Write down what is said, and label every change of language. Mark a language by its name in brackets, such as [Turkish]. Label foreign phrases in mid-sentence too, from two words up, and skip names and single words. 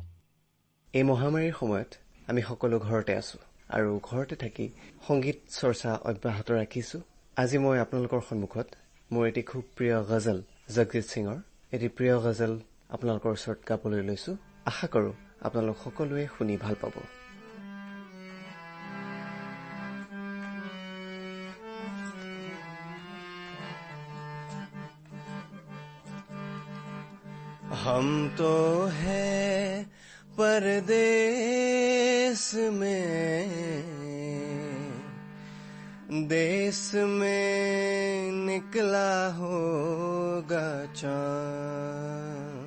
[Assamese] এই মহামাৰীৰ সময়ত আমি সকলো ঘৰতে আছো আৰু ঘৰতে থাকি সংগীত চৰ্চা অব্যাহত ৰাখিছো। আজি মই আপোনালোকৰ সন্মুখত মোৰ এটি খুব প্ৰিয় গজল জগজিৎ সিঙৰ এটি প্ৰিয় গজল আপোনালোকৰ ওচৰত গাবলৈ লৈছো। আশা কৰো আপোনালোক সকলোৱে শুনি ভাল পাব। [Hindi] हम तो है परदेश में, देश में निकला होगा चाँद।